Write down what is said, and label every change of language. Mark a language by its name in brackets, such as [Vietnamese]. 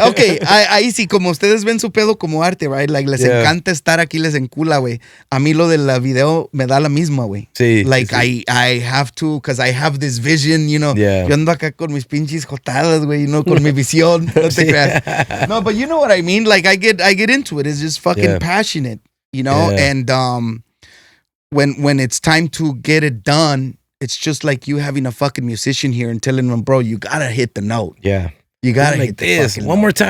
[Spanish] Ok, ahí sí, como ustedes ven su pedo como arte, right? Like, les encanta estar aquí, les encula, güey. A mí lo de la video me da la misma, güey. Sí. [English] Like, [Spanish] sí. [English] I have to, because I have this vision, you know. Yeah. [Spanish] Yo ando acá con mis pinches jotadas, güey, no con mi visión. No te creas. [English] No, but you know what I mean? Like, I get into it. It's just fucking passionate, you know? Yeah. And when it's time to get it done, it's just like you having a fucking musician here and telling them, bro, you gotta hit the note. Yeah. You gotta like hit the this. fucking One note.